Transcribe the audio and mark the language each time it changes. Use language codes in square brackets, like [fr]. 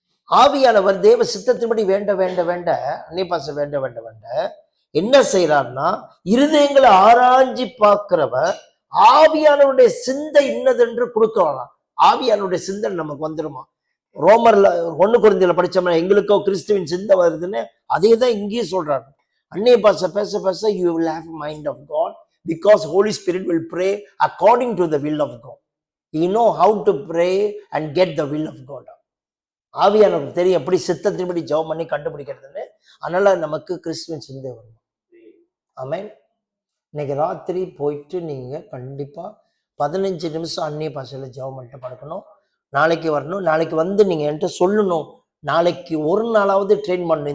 [ta] ஆவியானவர் தேவ சித்தத்தின்படி வேண்ட வேண்ட வேண்ட அந்நிய பாஷை வேண்ட வேண்ட வேண்ட என்ன செய்யறார்னா, இருதயங்களை ஆராய்ச்சி பார்க்கிறவர் ஆவியானவருடைய சிந்தை இன்னதென்று கொடுக்கலாம். ஆவியானவருடைய சிந்தை நமக்கு வந்துருமா? ரோமர்ல 1 கொரிந்தியர்ல படிச்சோம்னா எங்களுக்கோ கிறிஸ்துவின் சிந்தை வருதுன்னு, அதே தான் இங்கேயும் சொல்றாரு. அந்நிய பாஷை பேச பேச [en] you will have mind of God, because Holy Spirit will pray according to the will of God. he know how to pray and get the will of God. [ta] ஆவியானவருக்கு தெரியும் எப்படி சித்தத்தின்படி ஜெபம் பண்ணி கண்டுபிடிக்கிறதுன்னு. அதனால நமக்கு கிறிஸ்துவின் சிந்தை வரும். ஆமென். இன்னைக்கு ராத்திரி போயிட்டு நீங்க கண்டிப்பா 15 நிமிஷம் அந்நிய பாஷையில ஜெபம் பண்ணிட்டு படுக்கணும். நாளைக்கு வரணும். நாளைக்கு வந்து நீங்க என்கிட்ட சொல்லணும். நாளைக்கு ஒரு நாளாவது ட்ரெயின் பண்ணணும்.